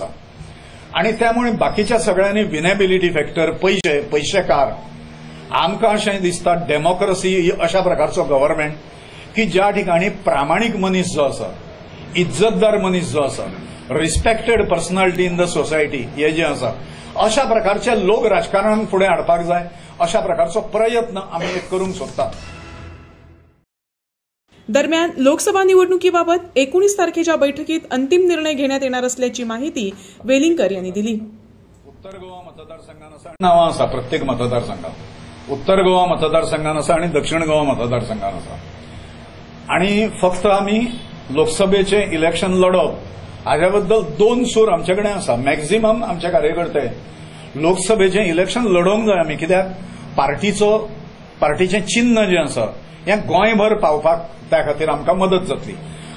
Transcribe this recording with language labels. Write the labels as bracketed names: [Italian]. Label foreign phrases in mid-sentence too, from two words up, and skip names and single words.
[Konkani] आणि त्यामुळे बाकीच्या सगळ्यांनी [English] winnability factor [Konkani] पैशेकार आमकां अशें दिसता डेमोक्रेसी ही अशा प्रकारचो गव्हर्नमेंट की ज्या ठिकाणी प्रामाणीक मनीस जो आसा इज्जतदार मनीस जो आसा [English] respected personality in the society [Konkani] हे जे आसा अशा प्रकारचे लोक राजकारणांत फुडें हाडपाक जाय अशा प्रकारचो प्रयत्न आमी करूंक सोदतात। [Marathi] दरम्यान लोकसभा निवडणुकीबाबत 19 तारखेच्या बैठकीत अंतिम निर्णय घेण्यात येणार असल्याची माहिती वेलिंगकर यांनी दिली। [Konkani] उत्तर गोवा मतदारसंघान नांवां आसा प्रत्येक मतदारसंघात। उत्तर गोवा मतदारसंघान आसा आणि दक्षिण गोवा मतदारसंघान आसा। आणि फक्त आमी लोकसभेचे इलेक्शन लढप हाज्या बद्दल 2 सूर आमचे कडेन आसा। मॅक्झिमम आमचे कार्यकर्ते लोकसभेचे इलेक्शन लढोवंक जाय आमी कित्याक पार्टीचें चिन्ह जें आसा हें गोंयभर पावपाक त्या खातीर आमकां मदत जातली।